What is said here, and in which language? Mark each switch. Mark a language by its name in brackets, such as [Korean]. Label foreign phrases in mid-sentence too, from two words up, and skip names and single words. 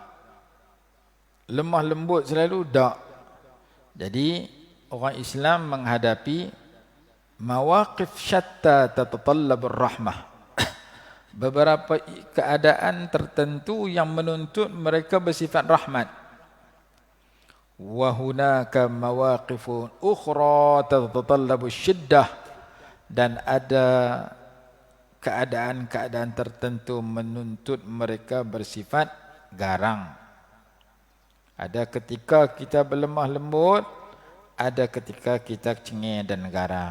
[Malay] Lemah lembut selalu, tak. Jadi orang Islam menghadapi [Arabic] مواقف شتى تتطلب الرحمة. [Malay] Beberapa keadaan tertentu yang menuntut mereka bersifat rahmat. [Arabic] وهناك مواقف أخرى تتطلب الشدة, [Malay] dan ada keadaan-keadaan tertentu menuntut mereka bersifat garang. Ada ketika kita berlemah lembut, ada ketika kita cengih dan garang.